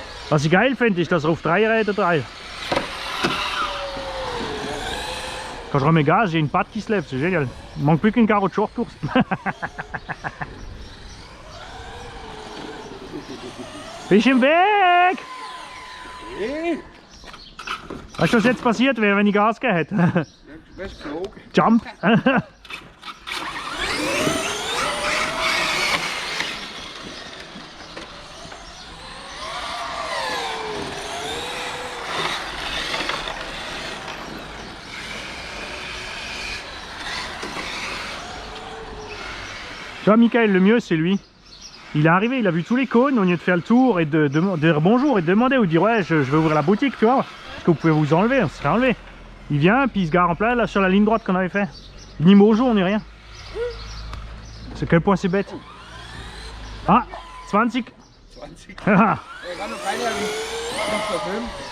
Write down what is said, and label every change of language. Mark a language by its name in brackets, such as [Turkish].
[German] Was ich geil finde, ist, dass er auf 3 Räder dreht. [French] Quand je remets gaz, j'ai une patte qui se lève, c'est génial. Il manque plus qu'une carotte short course. [German] Fisch im Weg! Weißt du, was jetzt passiert wäre, wenn ich Gas gegeben hätte? Du bist geflogen. [English] Jump! [French] Tu vois, Michael, le mieux c'est lui. Il est arrivé, il a vu tous les cônes, au lieu de faire le tour et de dire bonjour et de demander ou de dire ouais, je vais ouvrir la boutique, tu vois. Est-ce que vous pouvez vous enlever? On se serait enlevé. Il vient, puis il se gare en plein là sur la ligne droite qu'on avait fait. Ni bonjour, ni rien. C'est quel point c'est bête. Ah, 20. 20. Ah. [German] Er kann noch keiner verfilmen.